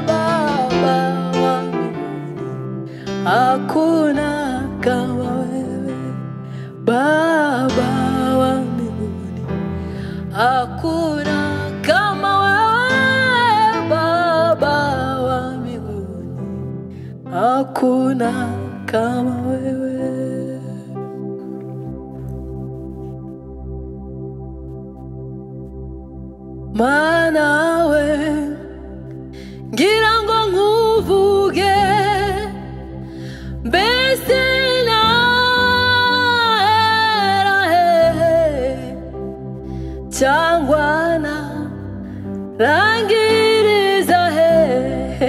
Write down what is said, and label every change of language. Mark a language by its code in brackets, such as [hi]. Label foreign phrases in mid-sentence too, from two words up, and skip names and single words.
[sw] Baba wa mbinguni, hakuna kama wewe. Baba wa mbinguni, hakuna kama wewe. Baba wa mbinguni, hakuna kama wewe. [rw] Mana we ngira ngo nkuvuge, mbese nahera hehe cyangwa narangiriza hehe?